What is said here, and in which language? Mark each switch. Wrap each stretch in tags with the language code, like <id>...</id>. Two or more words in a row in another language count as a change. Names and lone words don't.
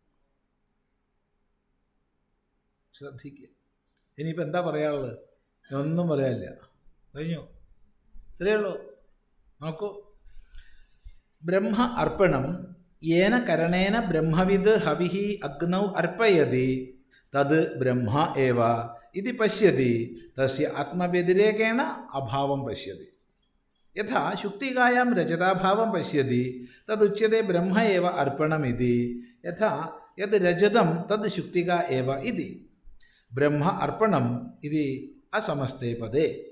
<ml>ശ്രദ്ധിക്കുക. ഇനിയിപ്പോൾ എന്താ പറയാനുള്ളത്? ഒന്നും പറയാനില്ല, കഴിഞ്ഞു, ഇത്രയേ ഉള്ളൂ.</ml> <sa>നോക്കൂ, ബ്രഹ്മ അർപ്പണം യേന കരണേന ബ്രഹ്മവിദ് ഹവിഹി അഗ്നൗ അർപ്പയതി തത് ബ്രഹ്മ ഏവ ഇതി പശ്യതി തസ്യ ആത്മവ്യതിരേകേണ അഭാവം പശ്യതി. യഥാ ശുക്തികായാം രജതാഭാവം പശ്യതി തദുച്യത്തെ ബ്രഹ്മ ഏവ അർപ്പണമിതി. യഥാ യത് രജതം തത് ശുക്തിക ഏവ ഇതി. ബ്രഹ്മ അർപ്പണം ഇതി അസമസ്തേ പദേ.</sa>